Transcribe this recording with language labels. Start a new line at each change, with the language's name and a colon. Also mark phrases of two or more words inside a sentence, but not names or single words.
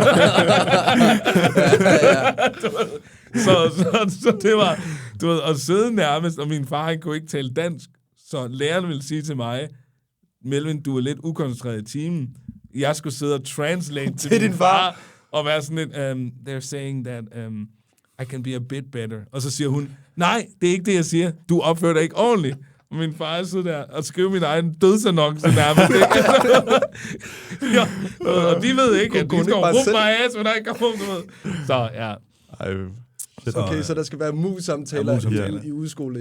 Danish: Så det var, du ved, at sidde nærmest, og min far, han kunne ikke tale dansk, så læreren ville sige til mig, Melvin, du er lidt ukoncentreret i timen. Jeg skulle sidde og translate til min far, og være sådan lidt,
English: they're saying that I can be a bit better.
Danish: Og så siger hun, nej, det er ikke det, jeg siger. Du opfører dig ikke ordentligt. Og min far er så der og skriver min egen dødsannonce nærmest. Ja, og de ved ikke, at de skal råbe mig af, så der ikke kommer, du ved. Så ja. Okay, så der skal være mus-samtaler i udskolingen.